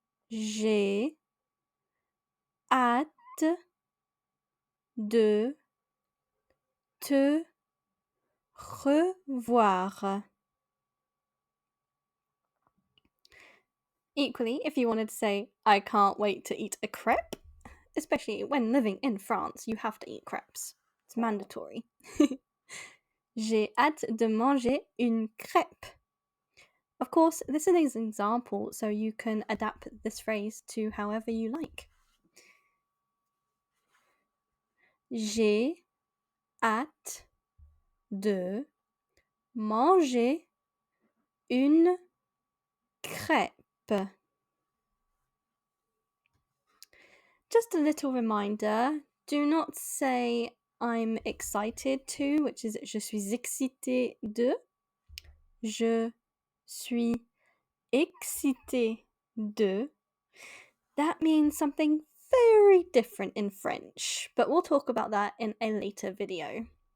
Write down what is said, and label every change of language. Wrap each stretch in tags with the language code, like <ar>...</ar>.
<fr>J'ai hâte de te revoir.</fr> <en>Equally, if you wanted to say, I can't wait to eat a crepe, especially when living in France, you have to eat crepes. It's mandatory.</en> <fr>J'ai hâte de manger une crêpe.</fr> <en>Of course, this is an example, so you can adapt this phrase to however you like.</en> <fr>J'ai hâte de manger une crêpe.</fr> <en>Just a little reminder, do not say I'm excited to, which is</en> <fr>je suis excité de. Je suis excité de.</fr> <en>That means something very different in French, but we'll talk about that in a later video.</en>